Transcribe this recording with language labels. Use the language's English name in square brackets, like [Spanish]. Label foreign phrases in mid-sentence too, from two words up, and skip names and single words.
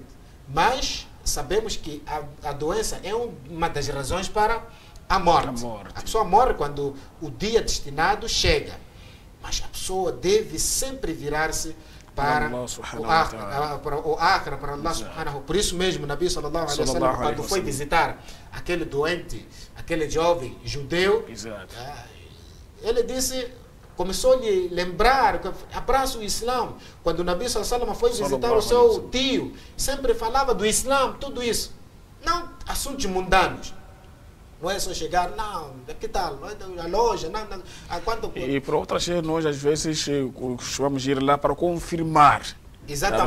[Portuguese] Mas sabemos que a doença é uma das razões para a morte. A pessoa morre quando o dia destinado chega. Mas a pessoa deve sempre virar-se para o akhira, para [Arabic] الله سبحانه. [Portuguese] Por isso mesmo, o [Arabic] النبي صلى الله عليه وسلم, [Portuguese] quando foi visitar aquele doente, aquele jovem judeu, ele disse, começou a lhe lembrar, abraça o Islã. Quando o [Arabic] النبي صلى الله عليه وسلم [Portuguese] foi visitar o seu tio, sempre falava do Islã, tudo isso. Não assuntos mundanos. Não é só chegar, não, que tal? A loja, não, quanto... E para outras vezes, nós às vezes costumamos ir lá para confirmar. Exatamente.